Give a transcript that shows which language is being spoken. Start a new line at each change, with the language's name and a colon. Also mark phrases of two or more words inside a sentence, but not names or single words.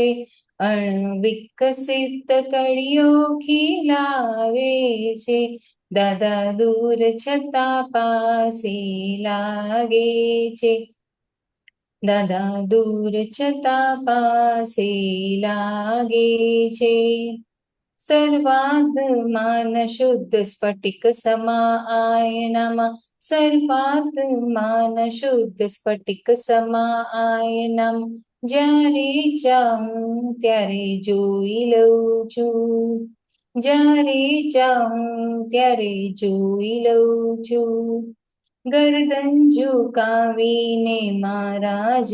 Gujarati: અણવિકસિત કળીઓ ખીલાવે છે. દાદા દૂર છતાં પાસે લાગે છે. દાદા દૂર છતાં પાસે લાગે છે.
Sanskrit: सर्वात्मान शुद्ध स्फटिक समायनम सर्वात्मान शुद्ध स्फटिक સમાયનમ
Gujarati: જ્યારે ચાહું ત્યારે જોઈ લઉં છું જ્યારે ચાહું ત્યારે જોઈ લઉં છું ગરદન ઝુકાવીને મારા જ